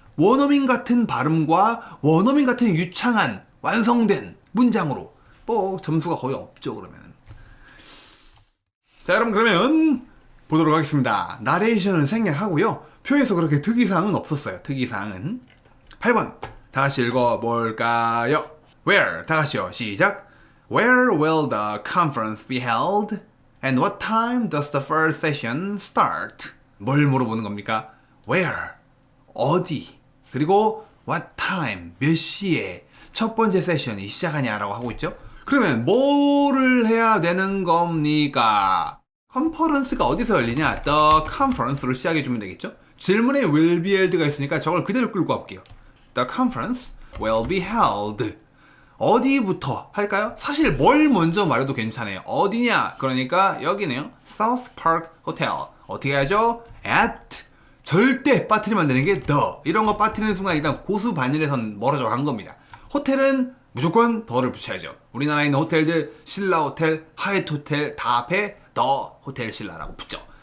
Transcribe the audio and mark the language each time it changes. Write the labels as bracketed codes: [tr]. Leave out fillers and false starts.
[ko] 원어민 같은 발음과 원어민 같은 유창한 완성된 문장으로 뭐 점수가 거의 없죠. 그러면은 자, 여러분 그러면 보도록 하겠습니다. 나레이션을 생략하고요. 표에서 그렇게 특이사항은 없었어요. 특이사항은 8번 다 같이 읽어볼까요? Where 다 같이요. 시작. [en] Where will the conference be held? And what time does the first session start? [ko] 뭘 물어보는 겁니까? Where 어디 그리고 what time 몇 시에 첫 번째 세션이 시작하냐라고 하고 있죠. 그러면 뭐를 해야 되는 겁니까? 컨퍼런스가 어디서 열리냐? [en] The conference [ko] 로 시작해주면 되겠죠. 질문에 [en] will be held [ko] 가 있으니까 저걸 그대로 끌고 갈게요. [en] The conference will be held. [ko] 어디부터 할까요? 사실 뭘 먼저 말해도 괜찮아요. 어디냐? 그러니까 여기네요. South Park Hotel. 어떻게 하죠? At. 절대 빠뜨리면 안 되는 게 the. 이런 거 빠뜨리는 순간 일단 고수 반열에선 멀어져 간 겁니다. 호텔은 무조건 더를 붙여야죠. 우리나라에 있는 호텔들 신라 호텔, 하얏트 호텔 다 앞에 the 호텔 신라라고 붙죠.